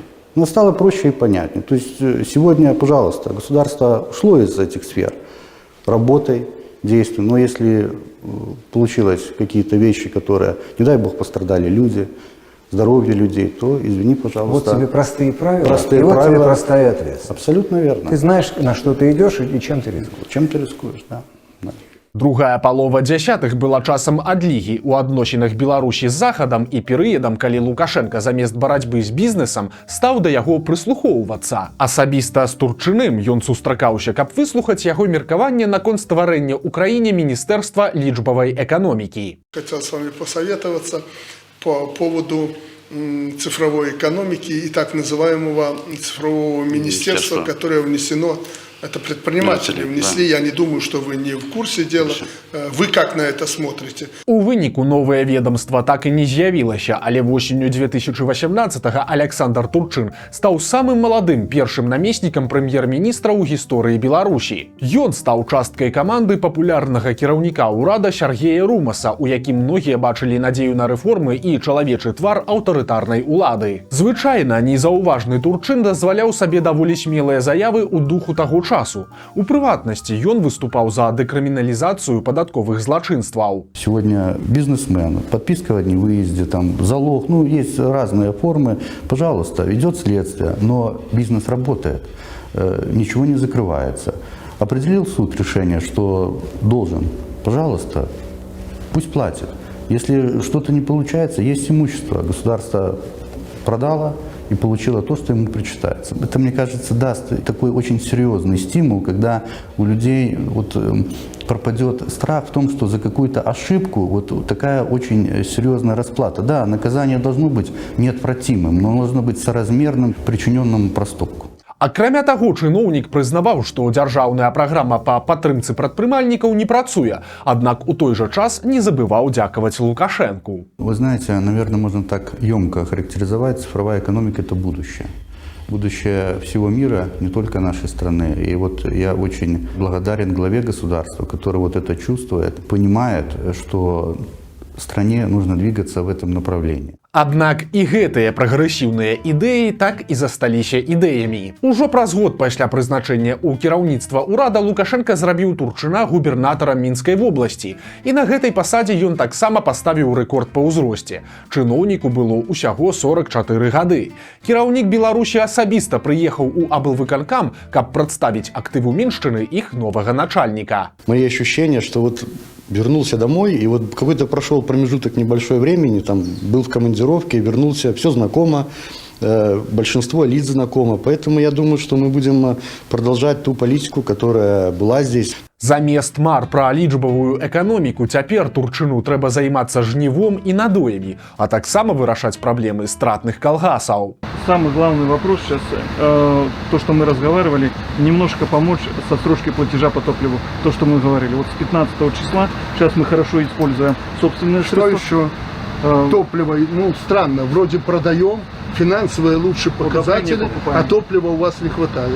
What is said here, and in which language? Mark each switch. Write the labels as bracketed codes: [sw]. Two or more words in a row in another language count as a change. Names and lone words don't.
[ru] Она стала проще и понятнее. То есть сегодня, пожалуйста, государство ушло из этих сфер работой, действием. Но если получилось какие-то вещи, которые, не дай бог, пострадали люди, здоровье людей, то, извини, пожалуйста. Вот тебе простые правила, простые и вот правила. тебе простая ответственность. Абсолютно верно. Ты знаешь, на что ты идешь и чем ты рискуешь. Чем ты рискуешь, да. [be] Другая палова дзясятых была часам адлігі ў адносінах Беларусі з Захадам і перыядам, калі Лукашенко замест барацьбы з бізнесам стаў да яго прыслухоўвацца. Асабіста з Турчыным ён сустракаўся, каб выслухаць яго меркаванне наконт стварэння ў краіне Міністэрства лічбавай эканомікі. [ru] Хотел с вами посоветоваться по поводу цифровой экономики и так называемого цифрового министерства, которое внесено. Это предприниматели внесли, я не думаю, что вы не в курсе дела. Вы как на это смотрите? [be] У выніку новае ведомства так і не з'явілася, але восенню 2018-го Александр Турчин стаў самым маладым першым намеснікам прэм'ер-міністра ў гісторыі Беларусі. Ён стаў часткай каманды папулярнага кіраўніка ўрада Сергея Румаса, у якім многія бачылі надзею на рэформы і чалавечы твар аўтарытарнай улады. Звычайна незаўважны Турчин дазваляў сабе даволі смелыя заявы ў духу таго часу. У прыватнасці ён выступаў за дэкрыміналізацыю падатковых злачынстваў. [ru] Сегодня бизнесмен, подписка о невыезде, там, залог, ну, есть разные формы. Пожалуйста, идет следствие, но бизнес работает, ничего не закрывается. Определил суд решение, что должен, пожалуйста, пусть платит. Если что-то не получается, есть имущество, государство продало и получила то, что ему причитается. Это, мне кажется, даст такой очень серьезный стимул, когда у людей вот пропадет страх в том, что за какую-то ошибку вот такая очень серьезная расплата. Да, наказание должно быть неотвратимым, но должно быть соразмерным причиненному проступку. [be] Акрамя таго, чыноўнік прызнаваў, што дзяржаўная праграма па падтрымцы прадпрымальнікаў не працуе, аднак у той жа час не забываў дзякаваць Лукашенку. [ru] Вы знаете, наверное, можно так емко характеризовать: цифровая экономика – это будущее. Будущее всего мира, не только нашей страны. И вот я очень благодарен главе государства, который вот это чувствует, понимает, что стране нужно двигаться в этом направлении. [be] Аднак і гэтыя прагрэсіўныя ідэі так і засталіся ідэямі. Ужо праз год пасля прызначэння ў кіраўніцтва ўрада Лукашенка зрабіў Турчына губернатарам Мінскай вобласці. І на гэтай пасадзе ён таксама паставіў рэкорд па ўзросце. Чыноўніку было ўсяго 44 гады. Кіраўнік Беларусі асабіста прыехаў у аблвыканкам, каб прадставіць актыву Міншчыны іх новага начальніка. [ru] Мои ощущения, что вот вернулся домой, и вот какой-то прошел промежуток небольшой времени, там был в командировке, вернулся, все знакомо, большинство лиц знакомо, поэтому я думаю, что мы будем продолжать ту политику, которая была здесь. [be] Замест мар пра лічбавую эканоміку цяпер Турчыну трэба займацца жнівом і надоямі, а таксама вырашаць праблемы стратных калгасаў. [ru] Самый главный вопрос сейчас, то, что мы разговаривали, немножко помочь с отсрочкой платежа по топливу. То, что мы говорили. Вот с 15 числа, сейчас мы хорошо используем собственные средства. Что еще? Топливо, ну, странно, вроде продаем, финансовые лучше показатели, а топлива у вас не хватает.